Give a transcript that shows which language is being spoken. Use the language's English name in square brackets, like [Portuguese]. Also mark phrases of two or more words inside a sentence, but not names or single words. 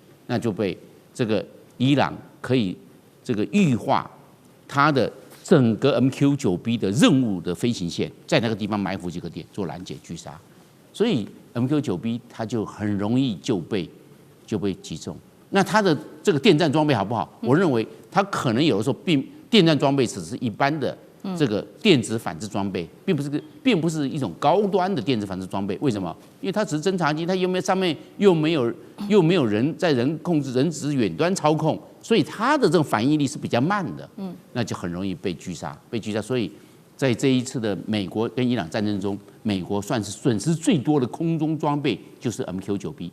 [Chinese] 那就被這個伊朗可以這個預化它的整個 MQ-9B 的任務的飛行線，在那個地方埋伏幾個點做攔截狙殺，所以 MQ-9B 它就很容易就被擊中。那它的這個電戰裝備好不好？我認為它可能有的時候電戰裝備只是一般的這個電子反制裝備，並不是一種高端的電子反制裝備。為什麼？因為它只是偵察機，它上面又沒有人在人控制，人只是遠端操控，所以它的这种反应力是比較慢的。那就很容易被狙殺。所以在這一次的美國跟伊朗戰爭中，美國算是損失最多的空中裝備就是 MQ-9B。